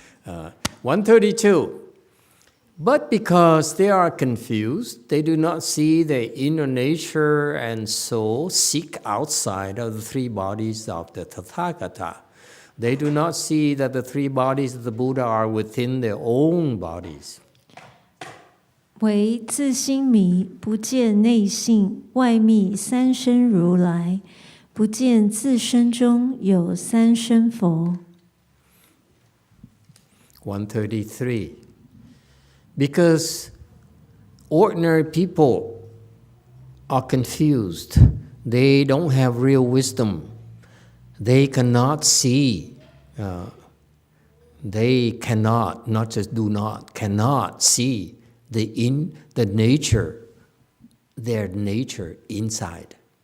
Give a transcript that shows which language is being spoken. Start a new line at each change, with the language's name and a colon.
English: 132. But because they are confused, they do not see the inner nature and so seek outside of the three bodies of the Tathagata. They do not see that the three bodies of the Buddha are within their own bodies.
Chinese: 为自心迷，不见内性，外密三身如来，不见自身中有三身佛。
English: 133. Because ordinary people are confused, they don't have real wisdom, they cannot see, they cannot, not just do not, cannot see the nature, their nature inside.